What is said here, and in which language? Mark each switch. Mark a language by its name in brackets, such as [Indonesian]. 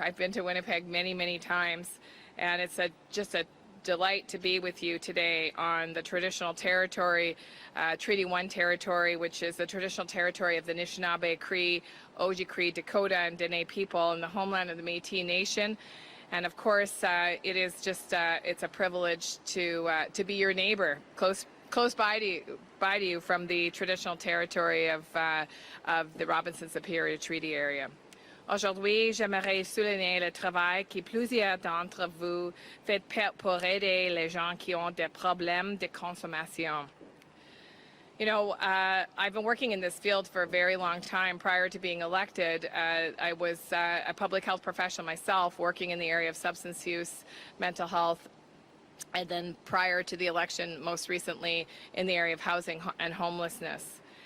[English] I've been to Winnipeg many, many times. And it's just a delight to be with you today on the traditional territory, Treaty 1 territory, which is the traditional territory of the Anishinaabe Cree, Ojibwe Cree, Dakota, and Dene people in the homeland of the Métis Nation. And of course, it is just, it's a privilege to be your neighbor, close by to you from the traditional territory of the Robinson Superior Treaty area. [French] Aujourd'hui, j'aimerais souligner le travail que plusieurs d'entre vous faites pour aider les gens qui ont des problèmes de consommation. [English] You know, I've been working in this field for a very long time. Prior to being elected, I was a public health professional myself, working in the area of substance use, mental health, and then prior to the election, most recently in the area of housing and homelessness.